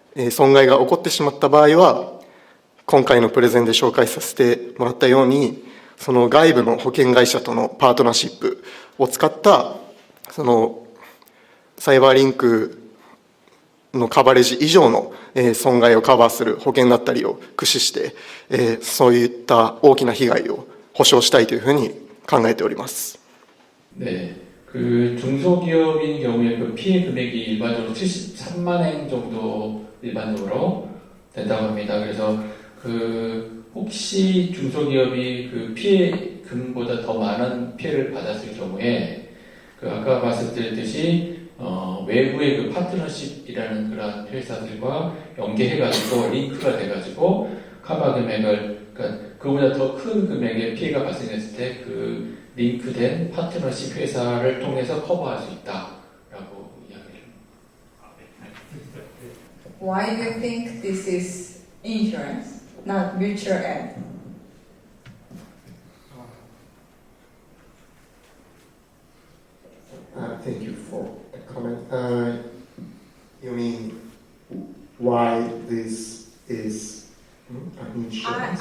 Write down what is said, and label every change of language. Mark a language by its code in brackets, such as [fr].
[ja] 損害が起こってしまった場合は、今回のプレゼンで紹介させてもらったように、その外部の保険会社とのパートナーシップを使った、そのサイバーリンクのカバレージ以上の損害をカバーする保険だったりを駆使して、そういった大きな被害を保証したいというふうに考えております。 [ko] 네, 그 중소기업인 경우에 그 피해 금액이 일반적으로 73만 엔 정도 일반적으로 된다고 합니다. 그래서 그 혹시 중소기업이 그 피해금보다 더 많은 피해를 받았을 경우에 그 아까 말씀드렸듯이 외부의 그 파트너십이라는 그런 회사들과 연계해가지고 링크가 돼가지고 커버 금액을 그러니까 그보다 더 큰 금액의 피해가 발생했을 때 그 링크된 파트너십 회사를 통해서 커버할 수 있다라고 이야기를. [en] Why do you think this is insurance, not mutual aid? Thank you for the comment. You mean why this is insurance?